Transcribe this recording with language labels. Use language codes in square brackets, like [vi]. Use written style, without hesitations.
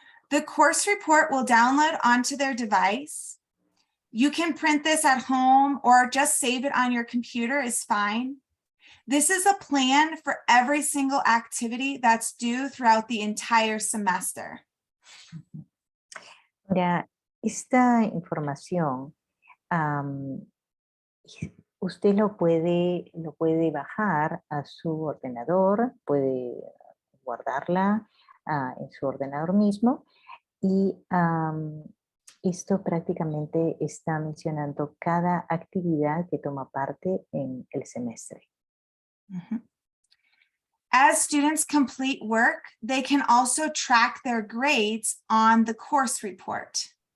[en] The course report will download onto their device. You can print this at home or just save it on your computer is fine. This is a plan for every single activity that's due throughout the entire semester. [es] Ahora, esta información, usted lo puede bajar a su ordenador, puede guardarla en su ordenador mismo y esto prácticamente está mencionando cada actividad que toma parte en el semestre. Mhm. [en] As students complete work, they can also track their grades on the course report.